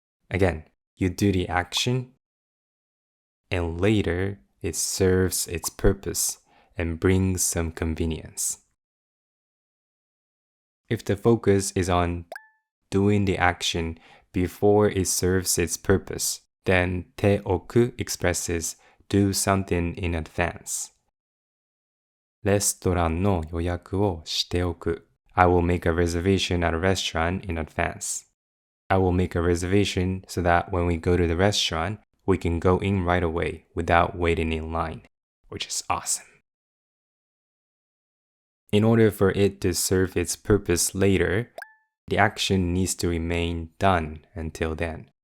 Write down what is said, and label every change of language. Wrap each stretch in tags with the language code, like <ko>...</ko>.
<en>Again, you do the action, and later it serves its purpose and brings some convenience. If the focus is on doing the action before it serves its purpose, then ておく expresses do something in advance.</en> <ja>レストランの予約をしておく.</ja> <en>I will make a reservation at a restaurant in advance. I will make a reservation so that when we go to the restaurant, we can go in right away without waiting in line, which is awesome. In order for it to serve its purpose later, the action needs to remain done until then.</en>